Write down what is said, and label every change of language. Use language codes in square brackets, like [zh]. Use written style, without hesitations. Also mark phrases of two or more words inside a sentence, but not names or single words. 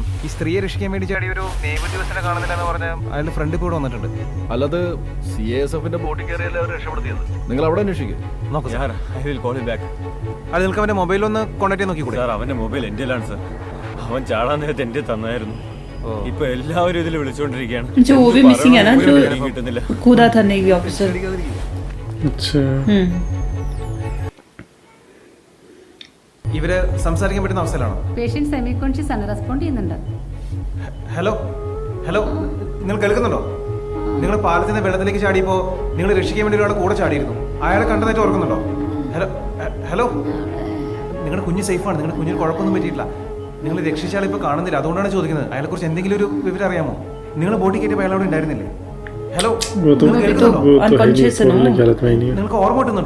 [ml] ഈ സ്ത്രീയെ രക്ഷിക്കാൻ വേണ്ടി ചാടി ഒരു നേവി ഉദ്യോഗസ്ഥനെ കാണുന്നില്ല എന്ന് പറഞ്ഞാൽ അയാളുടെ ഫ്രണ്ട് ഇപ്പോൾ ഇവിടെ വന്നിട്ടുണ്ട്. അല്ലാതെ CASFന്റെ ബോട്ടിൽ കയറിയല്ലേ അവർ രക്ഷപ്പെടുത്തിയത്. നിങ്ങൾ അവിടെ അന്വേഷിക്കും. നോക്കൂ ഞാൻ [en] I will call him back. [ml] അത് നിങ്ങൾക്ക് അവൻ്റെ മൊബൈലൊന്ന് കോൺടാക്ട് ചെയ്ത് നോക്കിക്കൂടെ? സാർ അവന്റെ മൊബൈൽ എന്റെയിലാണ് സാർ. അവൻ ചാടാൻ നേരത്തെ എന്റെ തന്നായിരുന്നു. ഇപ്പൊ എല്ലാവരും ഇതിൽ വിളിച്ചുകൊണ്ടിരിക്കുകയാണ്. [hi] जो वो भी मिसिंग है ना, जो [ml] കിട്ടുന്നില്ല. [hi] कूदा था नेवी ऑफिसर. अच्छा [ml] ഇവര് സംസാരിക്കാൻ പറ്റുന്ന അവസ്ഥയിലാണോ? [en] patient semi conscious [ml] ആണ്, റെസ്പോണ്ട് ചെയ്യുന്നുണ്ട്. ഹലോ ഹലോ, നിങ്ങൾ കേൾക്കുന്നുണ്ടോ? നിങ്ങൾ പാലത്തിന്റെ വെള്ളത്തിലേക്ക് ചാടിയപ്പോൾ നിങ്ങൾ രക്ഷിക്കാൻ വേണ്ടി ഒരാളെ കൂടെ ചാടിയിരുന്നു. അയാളെ കണ്ടതായിട്ട് ഓർക്കുന്നുണ്ടോ? ഹലോ ഹലോ, നിങ്ങളുടെ കുഞ്ഞ് സേഫാണ്. നിങ്ങളുടെ കുഞ്ഞിന് കുഴപ്പമൊന്നും പറ്റിയിട്ടില്ല. നിങ്ങൾ രക്ഷിച്ചാൽ ഇപ്പോൾ കാണുന്നില്ല, അതുകൊണ്ടാണ് ചോദിക്കുന്നത്. അയാളെക്കുറിച്ച് എന്തെങ്കിലും ഒരു വിവരം അറിയാമോ? നിങ്ങൾ ബോട്ടിൽ കയറ്റിയപ്പോൾ അയാൾ അവിടെ ഉണ്ടായിരുന്നില്ലേ? ഹലോ, നിങ്ങൾ കേൾക്കുന്നുണ്ടോ? [hi] अनकॉन्शियस है ना. [ml] നിങ്ങൾക്ക് ഓർമ്മ കിട്ടുന്നുണ്ടോ?